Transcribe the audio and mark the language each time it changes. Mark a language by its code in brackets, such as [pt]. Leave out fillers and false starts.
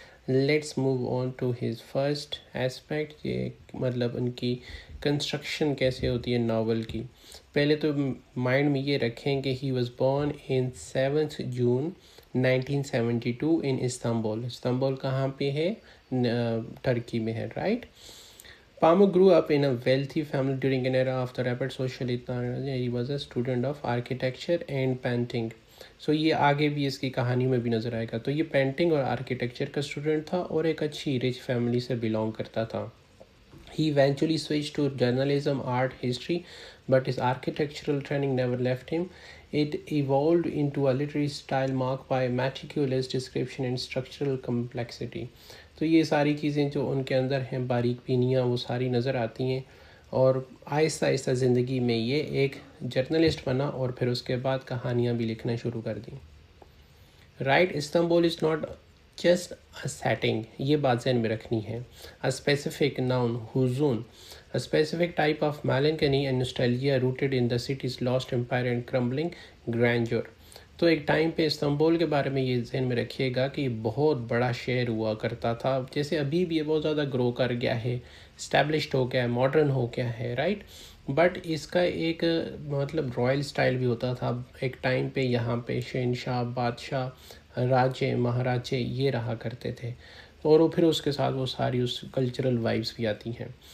[en] let's move on to his first aspect, [hi] ये उनकी construction कैसे होती है नावल की। पहले तो माइंड में ये रखें कि [en] He was born in 7 June 1972 in Istanbul. [hi] Istanbul कहाँ पे है? टर्की में है, right. [en] Pamuk grew up in a wealthy family during an era of the rapid social economy. He was a student of architecture and painting. [hi] So ये आगे भी इसकी कहानी में भी नज़र आएगा। तो ये पेंटिंग और आर्किटेक्चर का स्टूडेंट था और एक अच्छी रिच फैमिली से बिलोंग करता था। [en] He eventually switched to journalism, art, history, but his architectural training never left him. It evolved into a literary style marked by meticulous description and structural complexity. [hi] तो ये सारी चीज़ें जो उनके अंदर हैं, बारीक बीनियाँ, वो सारी नज़र आती हैं और आहिस्ता आहिस्ता ज़िंदगी में ये एक जर्नलिस्ट बना और फिर उसके बाद कहानियाँ भी लिखना शुरू कर दी। [en] right, Istanbul is not just a setting, [hi] ये बात ज़हन में रखनी है। [en] A specific noun, हुजून, a specific type of melancholy and nostalgia rooted in the city's lost empire and crumbling grandeur. [hi] तो एक टाइम पे इस्तांबुल के बारे में ये ज़हन में रखिएगा कि बहुत बड़ा शहर हुआ करता था, जैसे अभी भी ये बहुत ज़्यादा ग्रो कर गया है, इस्टेब्लिश्ड हो गया है, मॉडर्न हो गया है, राइट। बट इसका एक रॉयल स्टाइल भी होता था एक टाइम पे। यहाँ पे शहनशाह, बादशाह, राजे, महाराजे ये रहा करते थे और फिर उसके साथ वो सारी उस कल्चरल वाइब्स भी आती हैं।